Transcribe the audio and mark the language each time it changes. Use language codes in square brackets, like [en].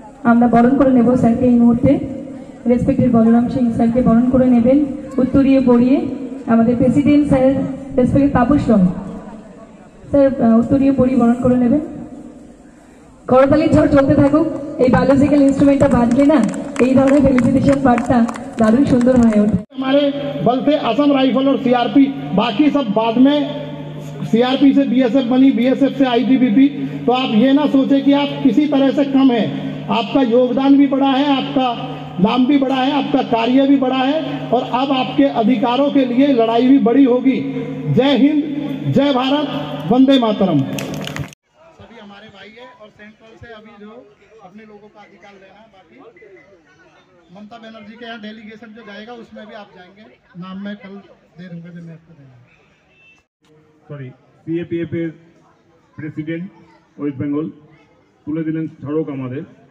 [bn] আমরা বরণ করে নেব স্যারকে এই মুহূর্তে। রেসপেক্টেড বলরাম সিং স্যারকে বরণ করে নেবেন উত্তরীয় পড়িয়ে আমাদের president sir, respected Tapas wrong sir উত্তরীয় পড়িয়ে বরণ করে নেবেন। করতালির ঝড় চলতে থাকুক, এই বায়োলজিক্যাল ইনস্ট্রুমেন্টটা বাজলে না এই ধরনের ফেলিসিটেশন পার্টটা দারুণ সুন্দর হয়ে ওঠে। [hi] हमारे बल थे असम राइफल और सीआरपी, बाकी सब बाद में सीआरपी से बीएसएफ बनी, बीएसएफ से आईटीबीपी। तो आप ये ना सोचे कि आप किसी तरह से कम है, आपका योगदान भी बड़ा है, आपका नाम भी बड़ा है, आपका कार्य भी बड़ा है, और अब आपके अधिकारों के लिए लड़ाई भी बड़ी होगी। जय हिंद, जय भारत, वंदे मातरम। सभी हमारे भाई है, और सेंट्रल से अभी जो अपने लोगों का अधिकार लेना है, बाकी ममता बनर्जी के यहाँ डेलीगेशन जो जाएगा उसमें भी आप जाएंगे। नाम में कल दे दूंगा जब मैं आपको देना। [bn] সরি, সিএপিএফ এর প্রেসিডেন্ট ওয়েস্ট বেঙ্গল তুলে দিলেন স্মারক আমাদের।